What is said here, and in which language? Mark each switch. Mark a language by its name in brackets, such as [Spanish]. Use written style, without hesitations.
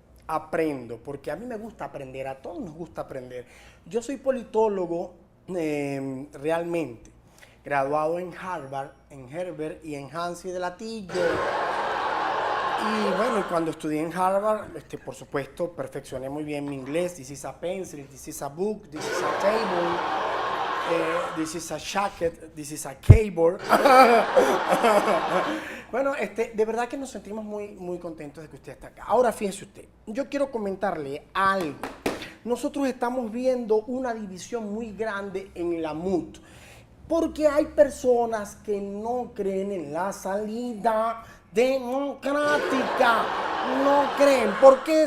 [Spanish] Aprendo, porque a mí me gusta aprender, a todos nos gusta aprender. Yo soy politólogo realmente, graduado en Harvard, en Herbert y en Hansi de Latillo. Y bueno, cuando estudié en Harvard, por supuesto, perfeccioné muy bien mi inglés. [English] This is a pencil, this is a book, this is a table, this is a jacket, this is a keyboard. [Spanish] Bueno, de verdad que nos sentimos muy contentos de que usted está acá. Ahora, fíjese usted, yo quiero comentarle algo. Nosotros estamos viendo una división muy grande en la MUT, porque hay personas que no creen en la salida democrática, no creen. ¿Por qué?